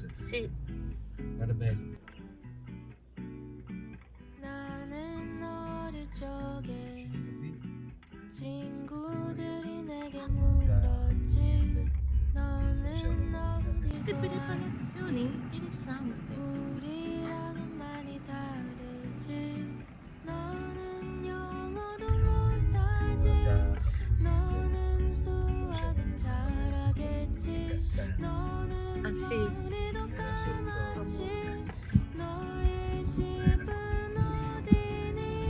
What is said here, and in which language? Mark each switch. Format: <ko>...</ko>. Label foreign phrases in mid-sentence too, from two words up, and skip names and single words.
<it>Sì. Guarda bello.</it> <ko>나는 어릴 적에 친구들이 내게 물었지. 너는</ko> <it>Queste</it> <ko>어디서</ko> <it>preparazioni interessanti.</it> <ko>우리랑은 많이 다르지. 너는 영어도 못하지. 너는 수학은 잘하겠지. 너는</ko> <it>Ah, sì.</it> <ko>머리도 까맣지. 너의 집은 어디니?</ko>